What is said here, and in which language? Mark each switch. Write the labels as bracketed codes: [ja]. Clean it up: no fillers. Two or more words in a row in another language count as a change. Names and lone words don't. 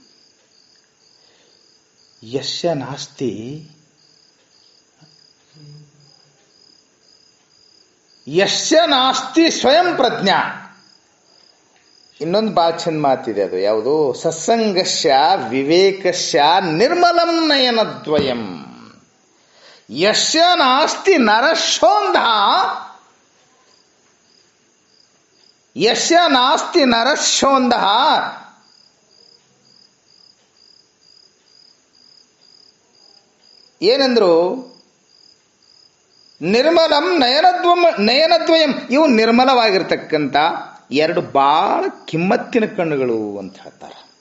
[sa] ಯಸ್ಯ ನಾಸ್ತಿ ಸ್ವಯಂ ಪ್ರಜ್ಞಾ. [kn] ಇನ್ನೊಂದು ಭಾಳ ಚಂದ ಮಾತಿದೆ, ಅದು ಯಾವುದು? [sa] ಸತ್ಸಂಗಸ್ಯ ವಿವೇಕಸ್ಯ ನಿರ್ಮಲಂ ನಯನದ್ವಯಂ. ಯಸ್ಯ ನಾಸ್ತಿ ನರಶೋಂಧ, ಯಸ್ಯ ನಾಸ್ತಿ ನರಶೋಂಧ ಏನಂದ್ರು? ನಿರ್ಮಲಂ ನಯನದ್ವಯಂ. [kn] ಇವು ನಿರ್ಮಲವಾಗಿರ್ತಕ್ಕಂಥ ಎರಡು ಬಹಳ ಕಿಮ್ಮತ್ತಿನ ಕಣ್ಣುಗಳು ಅಂತ ಹೇಳ್ತಾರೆ.